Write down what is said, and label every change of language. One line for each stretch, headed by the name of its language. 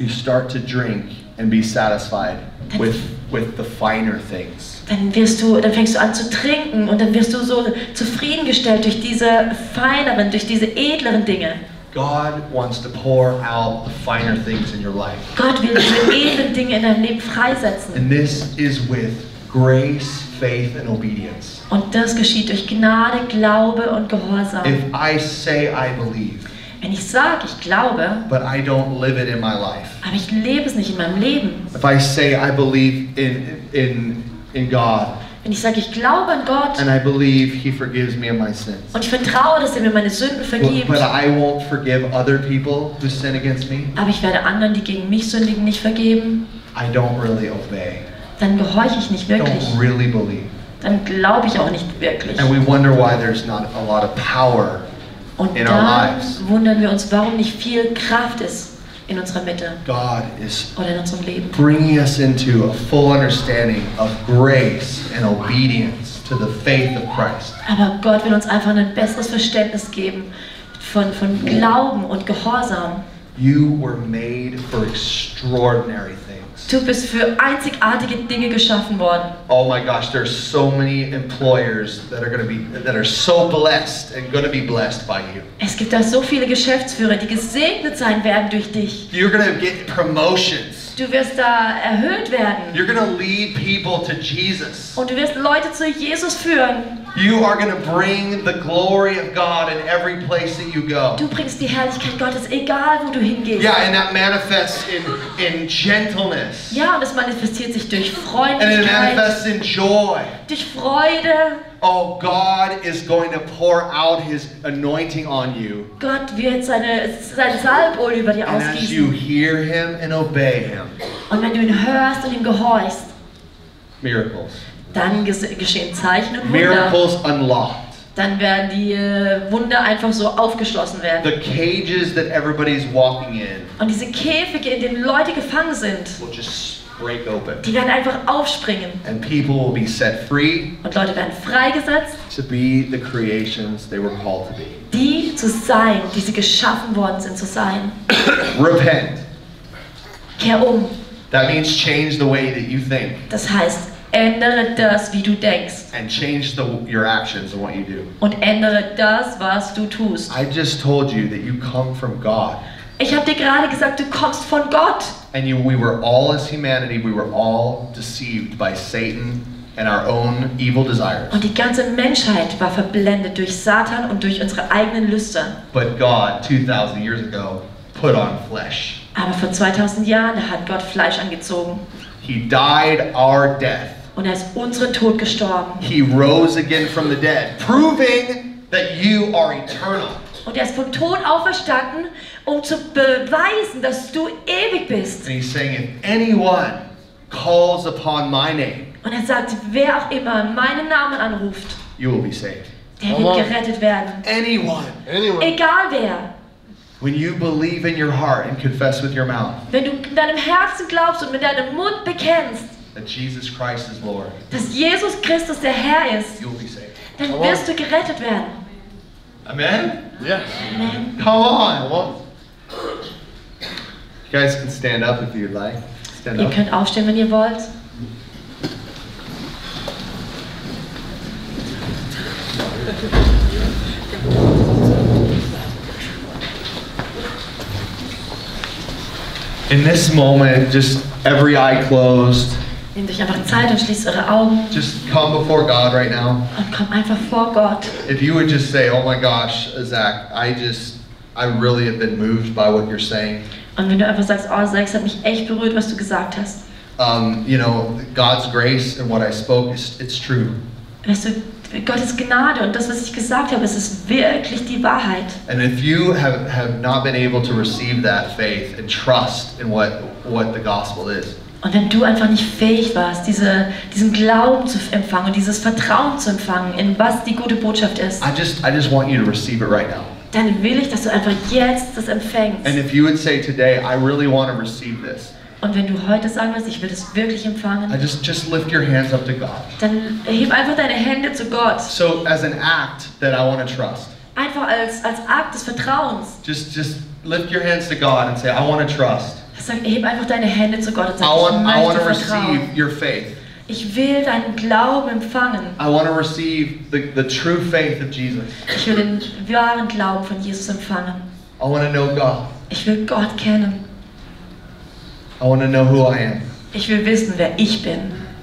English: you start to drink and be satisfied with the finer things.
German: dann fängst du an zu trinken und dann wirst du so zufriedengestellt durch diese feineren, durch diese edleren Dinge.
English: God wants to pour out the finer things in your life.
German: Gott will diese edlen Dinge in deinem Leben freisetzen.
English: And this is with grace, faith, and obedience.
German: Und das geschieht durch Gnade, Glaube und Gehorsam.
English: If I say I believe,
German: Wenn ich sage, ich glaube,
English: but I don't live it in my life.
German: aber ich lebe es nicht in meinem Leben.
English: If I say I believe in God,
German: Wenn ich sage, ich glaube an Gott
English: and I believe He forgives me of my sins,
German: und ich vertraue, dass er mir meine Sünden vergibt,
English: but I won't forgive other people who sin against me,
German: aber ich werde anderen, die gegen mich sündigen, nicht vergeben,
English: I don't really obey.
German: dann gehorche ich nicht wirklich.
English: Don't really believe.
German: Dann glaube ich auch nicht wirklich.
English: And we wonder why there's not a lot of power
German: Und
English: in our
German: da
English: lives.
German: wundern wir uns, warum nicht viel Kraft ist in unserer Mitte
English: God is
German: oder in unserem Leben.
English: bringing us into a full understanding of grace and obedience to the faith of Christ.
German: Aber Gott will uns einfach ein besseres Verständnis geben von Glauben und Gehorsam.
English: You were made for extraordinary things.
German: Du bist für einzigartige Dinge geschaffen worden.
English: Oh my gosh, there's so many employers that are so blessed and going to be blessed by you.
German: Es gibt da so viele Geschäftsführer, die gesegnet sein werden durch dich.
English: You're going to get promotions.
German: Du wirst da erhöht werden.
English: You're going to lead people to Jesus.
German: Und du wirst Leute zu Jesus führen.
English: You are going to bring the glory of God in every place that you go.
German: Du bringst die Herrlichkeit Gottes, egal wo du hingehst.
English: Yeah, and that manifests in gentleness.
German: Ja, und es manifestiert sich durch
English: And it
German: Freundlichkeit,
English: manifests in joy.
German: durch Freude.
English: Oh, God is going to pour out His anointing on you.
German: Gott wird sein Salböl über dir
English: And as you
German: ausgießen.
English: hear Him and obey Him,
German: Und wenn du ihn hörst und ihm gehorchst,
English: miracles.
German: dann geschehen Zeichen und Wunder.
English: Miracles unlocked.
German: Dann werden die Wunder einfach so aufgeschlossen werden.
English: The cages that everybody's walking in
German: Und diese Käfige, in denen Leute gefangen sind,
English: will just break open.
German: die werden einfach aufspringen.
English: And people will be set free
German: Und Leute werden freigesetzt,
English: to be the creations they were called to be.
German: die zu sein, die sie geschaffen worden sind zu sein.
English: Repent.
German: Kehr um.
English: That means change the way that you think
German: Das heißt, ändere das, wie du denkst.
English: and change your actions and what you do.
German: Und ändere das, was du tust.
English: I just told you that you come from God.
German: Ich habe dir gerade gesagt, du kommst von Gott.
English: And we were all, as humanity, we were all deceived by Satan and our own evil desires.
German: Und die ganze Menschheit war verblendet durch Satan und durch unsere eigenen Lüste.
English: But God, 2,000 years ago, put on flesh.
German: Aber vor 2000 Jahren hat Gott Fleisch angezogen.
English: He died our death.
German: Und er ist unseren Tod gestorben.
English: He rose again from the dead, proving that you are eternal.
German: Und er ist vom Tod auferstanden, um zu beweisen, dass du ewig bist.
English: And he's saying, if anyone calls upon my name,
German: Und er sagt, wer auch immer meinen Namen anruft,
English: you will be saved.
German: der wird gerettet werden.
English: Anyone.
German: Egal wer.
English: When you believe in your heart and confess with your mouth
German: Wenn du in deinem Herzen glaubst und mit deinem Mund bekennst,
English: that Jesus Christ is Lord,
German: dass Jesus Christus der Herr ist,
English: you'll be saved.
German: dann wirst du gerettet werden.
English: Amen? Yes. Amen. Come on. Come on. You guys can stand up if you'd like. Stand
German: Ihr
English: up.
German: könnt aufstehen, wenn ihr wollt.
English: In this moment, just every eye closed.
German: Nehmt euch einfach Zeit und schließt eure Augen
English: Just come before God right now.
German: und kommt einfach vor Gott.
English: If you would just say, oh my gosh, Zach, I really have been moved by what you're saying.
German: Und wenn du einfach sagst, oh Zach, es hat mich echt berührt, was du gesagt hast.
English: You know, God's grace and what I spoke, it's true.
German: Weißt du, Gottes Gnade und das, was ich gesagt habe, es ist wirklich die Wahrheit.
English: And if you have not been able to receive that faith and trust in what the gospel is,
German: Und wenn du einfach nicht fähig warst, diesen Glauben zu empfangen und dieses Vertrauen zu empfangen, in was die gute Botschaft ist,
English: I just want you to receive it right now.
German: dann will ich, dass du einfach jetzt das empfängst.
English: And if you would say today, I really want to receive this,
German: Und wenn du heute sagen wirst, ich will das wirklich empfangen,
English: just lift your hands up to God.
German: dann heb einfach deine Hände zu Gott.
English: So as an act that I want to trust,
German: Einfach als Akt des Vertrauens.
English: just lift your hands to God and say, I want to trust.
German: Sag, heb einfach deine Hände zu Gott und
English: I
German: sag,
English: want
German: ich möchte
English: to
German: vertrauen.
English: receive your faith.
German: Ich will deinen Glauben empfangen.
English: I want to receive the true faith of Jesus.
German: Ich will den wahren Glauben von Jesus empfangen.
English: I want to know God.
German: Ich will Gott kennen.
English: I want to know who I am.
German: Ich will wissen, wer ich bin.